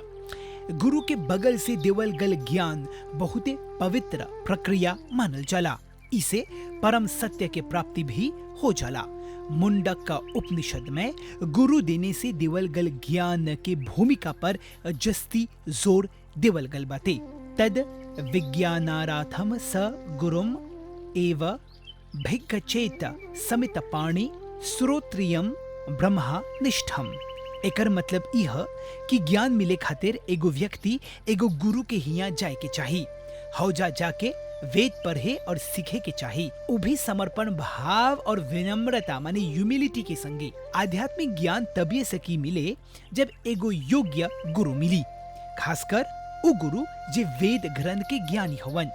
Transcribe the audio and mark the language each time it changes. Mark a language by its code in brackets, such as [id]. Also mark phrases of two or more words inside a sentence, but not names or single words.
[bho] गुरु के बगल से देवल गल ज्ञान बहुत पवित्र प्रक्रिया मानल जाला, इसे परम सत्य के प्राप्ति भी हो जाला। मुंडक का उपनिषद में गुरु देने से देवल गल ज्ञान के भूमिका पर जस्ती जोर देवल गल बाते। [sa] तद विज्ञानाराथम स गुरुम एव भिक्खचेत समित पाणि श्रोत्रियम ब्रह्मा निष्ठम। [bho] एकर मतलब यह कि ज्ञान मिले खातिर एगो व्यक्ति एगो गुरु के हिया जाए के चाही, हौजा जाके वेद पढ़े और सीखे के चाही। वो भी समर्पण भाव और विनम्रता माने ह्यूमिलिटी के संगे। आध्यात्मिक ज्ञान तभी सकी मिले जब एगो योग्य गुरु मिली, खासकर वो गुरु जे वेद ग्रंथ के ज्ञानी हवन।